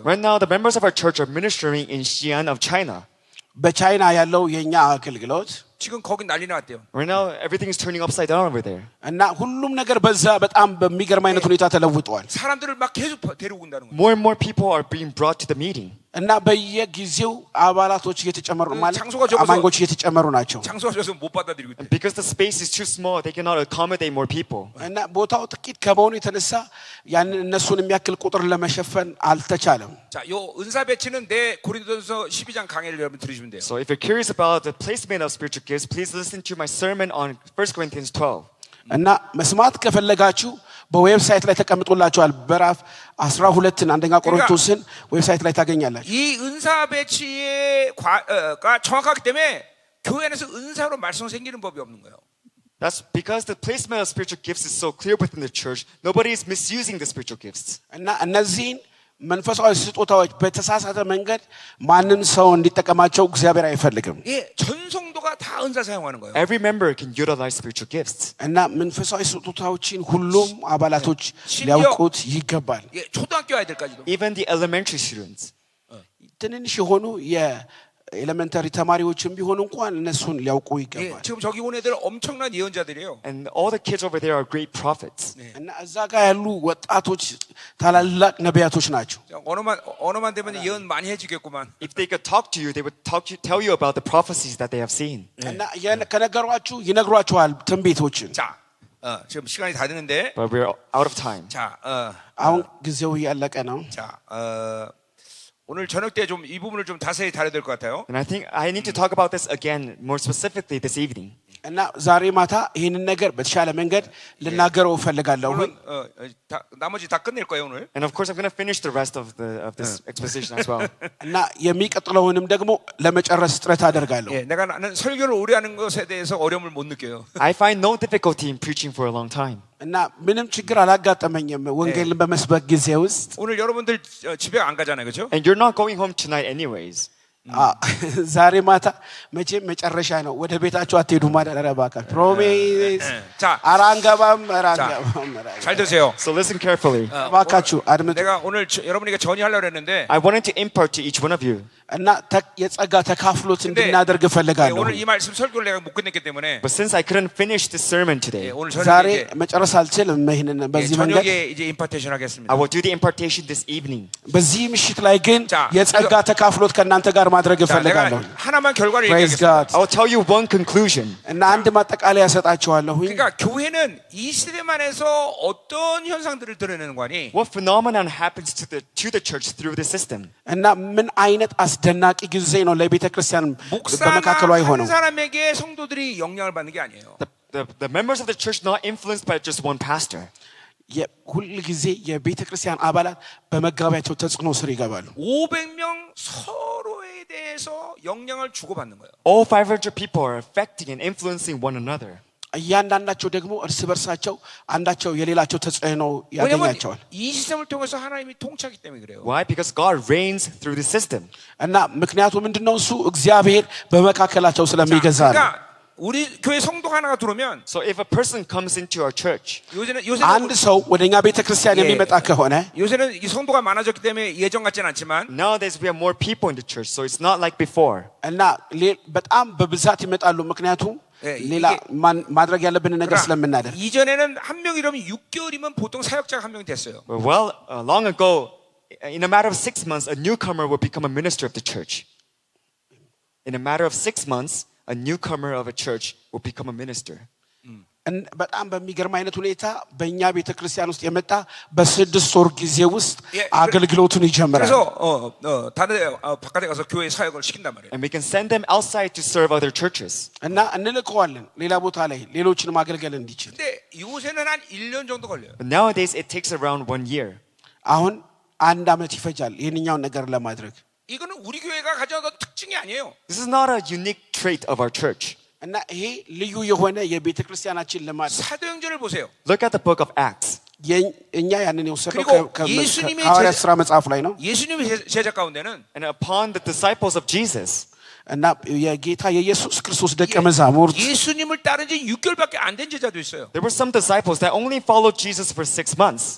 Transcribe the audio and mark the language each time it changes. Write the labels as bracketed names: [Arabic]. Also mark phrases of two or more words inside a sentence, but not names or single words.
[English] Right now the members of our church are ministering in Xi'an of China. [Amharic] በቻይና ያለው የኛ አገልግሎት [Korean] 지금 거기 난리 났대요. [English] Right now everything is turning upside down over there. [Amharic] እና ሁሉም ነገር በዛ በጣም በሚገርም አይነት ሁኔታ ተለውጧል። [Korean] 사람들을 막 계속 데리고 온다는 거예요. [English] More and more people are being brought to the meeting. [Amharic] እና በየጊዜው አባላቶች እየተጨመሩ ማለት [Korean] 장소가 적어서- [Amharic] አማኞች እየተጨመሩ ናቸው። [Korean] 장소가 줘서 못 받아들이고 있대. [English] And because the space is too small, they cannot accommodate more people. [Amharic] እና ቦታው ጥቂት ከመሆኑ የተነሳ ያንን እነሱን የሚያክል ቁጥር ለመሸፈን አልተቻለም። [Korean] 자, 요 은사 배치는 내 고린도전서 12장 강해를 여러분 들으시면 돼요. [English] So if you're curious about the placement of spiritual gifts, please listen to my sermon on 1 Corinthians 12. [Amharic] እና መስማት ከፈለጋችሁ በዌብሳይት ላይ ተቀምጦላችኋል። በራፍ 12ን አንደኛ ቆሮንቶስን ዌብሳይት ላይ ታገኛላችሁ። [Korean] 이 은사 배치가 정확하기 때문에 교회 안에서 은사로 말썽 생기는 법이 없는 거예요. [English] That's because the placement of spiritual gifts is so clear within the church. Nobody is misusing the spiritual gifts. [Amharic] እና እነዚህን መንፈሳዊ ስጦታዎች በተሳሳተ መንገድ ማንም ሰው እንዲጠቀማቸው እግዚአብሔር አይፈልግም። [Korean] 예, 전 성도가 다 은사 사용하는 거예요. [English] Every member can utilize spiritual gifts. [Amharic] እና መንፈሳዊ ስጦታዎችን ሁሉም አባላቶች [Korean] 심지어- [Amharic] ሊያውቁት ይገባል። [Korean] 예, 초등학교 아이들까지도. [English] Even the elementary students. [Amharic] ትንንሽ የሆኑ የኤሌመንተሪ ተማሪዎችም ቢሆኑ እንኳን እነሱን ሊያውቁ [Korean] 예, [Amharic] ይገባል። [Korean] 지금 저기 온 애들 엄청난 예언자들이에요. [English] And all the kids over there are great prophets. [Amharic] እና እዛ ጋር ያሉ ወጣቶች ታላላቅ ነቢያቶች ናቸው። [Korean] 자, 언어만 되면 예언 많이 해주겠구만. [English] If they could talk to you, they would tell you about the prophecies that they have seen. [Amharic] እና ከነገሯችሁ ይነግሯችኋል ትንቢቶችን። [Korean] 자, 지금 시간이 다 됐는데, [English] But we're out of time. [Korean] 자, [Amharic] አሁን ጊዜው እያለቀ ነው። [Korean] 자, 오늘 저녁 때 좀 이 부분을 좀 자세히 다뤄야 될 것 같아요. [English] And I think I need to talk about this again more specifically this evening. [Amharic] እና ዛሬ ማታ ይህንን ነገር በተሻለ መንገድ ልናገረው እፈልጋለሁ። [Korean] 물론 나머지 다 끝낼 거예요 오늘. [English] And of course, I'm going to finish the rest of this exposition as well. [Amharic] እና የሚቀጥለውንም ደግሞ ለመጨረስ ጥረት አደርጋለሁ። [Korean] 예, 나는 설교를 오래 하는 것에 대해서 어려움을 못 느껴요. [English] I find no difficulty in preaching for a long time. [Amharic] እና ምንም ችግር አላጋጠመኝም ወንጌልን በመስበክ ጊዜ ውስጥ። [Korean] 오늘 여러분들 집에 안 가잖아요, 그렇죠? [English] And you're not going home tonight anyways. [Amharic] ዛሬ ማታ መቼም መጨረሻ ነው። ወደ ቤታችሁ አትሄዱ ማለት እባካችሁ። ፕሮሚስ [Korean] 자, [Amharic] አራንገባም [Korean] 잘 드세요. [English] So listen carefully. [Amharic] እባካችሁ አድምጡ። [Korean] 내가 오늘 여러분에게 전이하려고 했는데, [English] I wanted to impart to each one of you. [Amharic] እና የጸጋ ተካፍሎት [Korean] 근데 [Amharic] እንድናደርግ እፈልጋለሁ። [Korean] 오늘 이 말씀 설교를 내가 못 끝냈기 때문에 [English] But since I couldn't finish this sermon today, [Korean] 오늘 [Amharic] ዛሬ [Korean] 저녁에 [Amharic] መጨረስ አልችልም። ይሄንን በዚህ መንገድ [Korean] 저녁에 이제 임파테이션 하겠습니다. [English] I will do the impartation this evening. [Amharic] በዚህ ምሽት ላይ ግን [Korean] 자, [Amharic] የጸጋ ተካፍሎት ከእናንተ ጋር ማድረግ [Korean] 자, [Amharic] እፈልጋለሁ። [Korean] 내가 하나만 결과를 [English] Praise [Korean] 얘기하겠습니다. [English] God. I will tell you one conclusion. [Amharic] እና አንድ ማጠቃለያ እሰጣችኋለሁ። [Korean] 그러니까 교회는 이 시대만 해서 어떤 현상들을 드러내는 거니? [English] What phenomenon happens to the church through the system? [Amharic] እና ምን አይነት አስደናቂ ጊዜ ነው ለቤተ ክርስቲያን [Korean] 목사나 [Amharic] በመካከሏ [Korean] 한 [Amharic] የሆነው። [Korean] 사람에게 성도들이 영향을 받는 게 아니에요. [English] The members of the church not influenced by just one pastor. [Amharic] ሁል ጊዜ የቤተ ክርስቲያን አባላት በመጋቢያቸው ተጽዕኖ ስር ይገባሉ። [Korean] 500명 서로에 대해서 영향을 주고받는 거예요. [English] All 500 people are affecting and influencing one another. [Amharic] እያንዳንዳቸው ደግሞ እርስ በርሳቸው አንዳቸው የሌላቸው ተጽዕኖ [Korean] 왜냐면 [Amharic] ያገኛቸዋል። [Korean] 이 시스템을 통해서 하나님이 통치하기 때문에 그래요. [English] Why? Because God reigns through the system. [Amharic] እና ምክንያቱ ምንድነው? እሱ እግዚአብሔር በመካከላቸው ስለሚገዛ ነው። [Korean] 그러니까 우리 교회 성도 하나가 들어오면 [English] So if a person comes into our church, [Amharic] አንድ ሰው ወደኛ ቤተ ክርስቲያን የሚመጣ ከሆነ [Korean] 요새는 이 성도가 많아졌기 때문에 예전 같진 않지만 [English] nowadays we have more people in the church, so it's not like before. [Amharic] እና በጣም በብዛት ይመጣሉ። ምክንያቱም ሌላ ማድረግ ያለብንን ነገር ስለምናደርግ። [Korean] 이전에는 한 명 이러면 6개월이면 보통 사역자가 한 명이 됐어요. [English] Well, long ago, in a matter of 6 months, a newcomer would become a minister of the church. In a matter of 6 months, a newcomer of a church will become a minister. [Amharic] በጣም በሚገርም አይነት ሁኔታ በእኛ ቤተ ክርስቲያን ውስጥ የመጣ በ6 ወር ጊዜ ውስጥ አገልግሎቱን ይጀምራል። [Korean] 그래서 다른 바깥에 가서 교회 사역을 시킨단 말이에요. [English] And we can send them outside to serve other churches. [Amharic] እና እንልከዋለን ሌላ ቦታ ላይ ሌሎችን ማገልገል እንዲችል። [Korean] 근데 요새는 한 1년 정도 걸려요. [English] But nowadays, it takes around 1 year. [Amharic] አሁን አንድ ዓመት ይፈጃል ይህንኛውን ነገር ለማድረግ። [Korean] 이거는 우리 교회가 가져온 특징이 아니에요. [English] This is not a unique trait of our church. [Amharic] እና ይሄ ልዩ የሆነ የቤተ ክርስቲያናችን ልማድ። [Korean] 사도행전을 보세요. [English] Look at the book of Acts. [Amharic] እኛ ያንን የወሰደው [Korean] 예수님의 [Amharic] ከሐዋርያት ሥራ መጽሐፍ ላይ ነው። [Korean] 예수님의 제자 가운데는 [English] And upon the disciples of Jesus, [Amharic] እና የጌታ የኢየሱስ ክርስቶስ ደቀ መዛሙርት [Korean] 예수님을 따른 지 6개월밖에 안 된 제자도 있어요. [English] there were some disciples that only followed Jesus for 6 months.